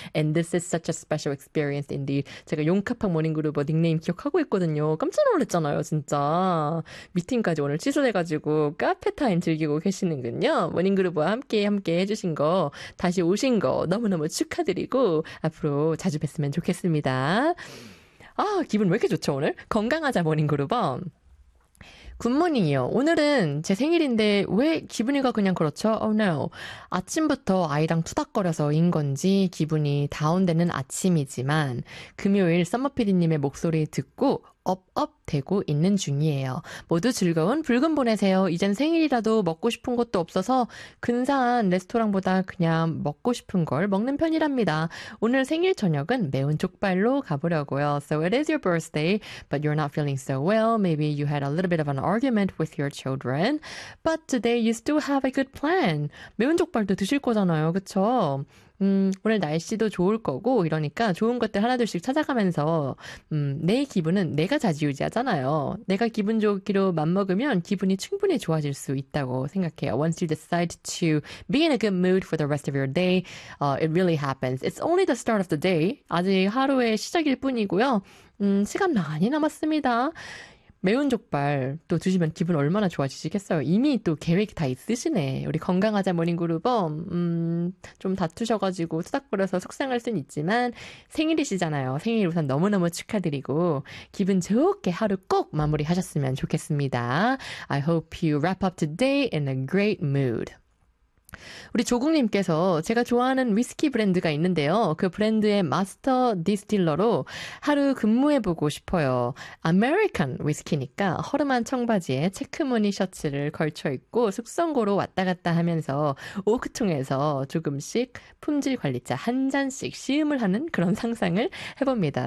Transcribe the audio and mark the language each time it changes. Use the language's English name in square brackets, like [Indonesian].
[English] And this is such a special experience indeed. [Korean] 제가 용카팍 모닝그룹 닉네임 기억하고 있거든요. 깜짝 놀랐잖아요, 진짜. 미팅까지 오늘 취소돼가지고 카페 타임 즐기고 계시는군요. 모닝그룹과 함께 해주신 거, 다시 오신 거 너무너무 축하드리고 앞으로 자주 뵀으면 좋겠습니다. 아, 기분 왜 이렇게 좋죠, 오늘? 건강하자, 모닝그룹원. 굿모닝이요. 오늘은 제 생일인데 왜 기분이가 그냥 그렇죠? [English] Oh no. [Korean] 아침부터 아이랑 투닥거려서인 건지 기분이 다운되는 아침이지만 금요일 썸머피디님의 목소리 듣고 업업 되고 있는 중이에요. 모두 즐거운 불금 보내세요. 이젠 생일이라도 먹고 싶은 것도 없어서 근사한 레스토랑보다 그냥 먹고 싶은 걸 먹는 편이랍니다. 오늘 생일 저녁은 매운 족발로 가보려고요. [English] So it is your birthday, but you're not feeling so well. Maybe you had a little bit of an argument with your children, but today you still have a good plan. [Korean] 매운 족발도 드실 거잖아요, 그쵸? 오늘 날씨도 좋을 거고 이러니까 좋은 것들 하나둘씩 찾아가면서 내 기분은 내가 좌지우지하잖아요. 내가 기분 좋기로 맘먹으면 기분이 충분히 좋아질 수 있다고 생각해요. [English] Once you decide to be in a good mood for the rest of your day, it really happens. It's only the start of the day. [Korean] 아직 하루의 시작일 뿐이고요. 시간 많이 남았습니다. 매운 족발 또 드시면 기분 얼마나 좋아지시겠어요? 이미 또 계획 다 있으시네. 우리 건강하자 모닝그룹은 좀 다투셔가지고 투닥거려서 속상할 순 있지만 생일이시잖아요. 생일 우선 너무너무 축하드리고 기분 좋게 하루 꼭 마무리하셨으면 좋겠습니다. [English] I hope you wrap up today in a great mood. [Korean] 우리 조국님께서 제가 좋아하는 위스키 브랜드가 있는데요. 그 브랜드의 마스터 디스틸러로 하루 근무해보고 싶어요. 아메리칸 위스키니까 허름한 청바지에 체크무늬 셔츠를 걸쳐입고 숙성고로 왔다갔다 하면서 오크통에서 조금씩 품질 관리차 한 잔씩 시음을 하는 그런 상상을 해봅니다.